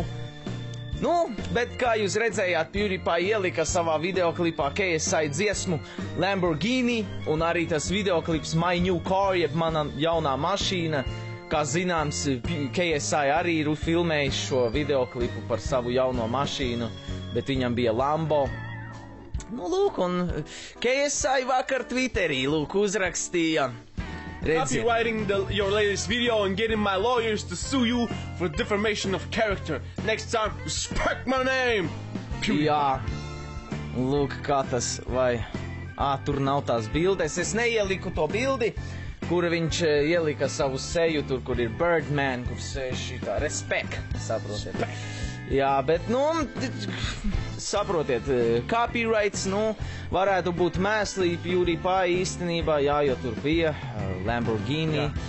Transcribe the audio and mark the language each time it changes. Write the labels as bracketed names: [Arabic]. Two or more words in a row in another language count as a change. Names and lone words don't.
[Latvian] Nu, bet kā jūs redzējāt, PewDiePie ielika savā videoklipā KSI dziesmu Lamborghini, un arī tas videoklips My New Car, jeb mana jaunā mašīna. Kā zināms, KSI arī ir filmējis šo videoklipu par savu jauno mašīnu, bet viņam bija Lambo. Nu, lūk, un KSI vakar Twitterī, uzrakstīja. [English] Copywriting your latest video and getting my lawyers to sue you for defamation of character. Next time, respect my name! [Latvian] Jā, lūk, kā tas, vai... tur nav tās bildes. Es neieliku to bildi, kur viņš ielika savu seju tur, kur ir Birdman, kur sēž šitā respect, saprotiet. Jā, bet, saprotiet, copyrights, varētu būt mēslī PewDiePie īstenībā, jā, jo tur bija Lamborghini.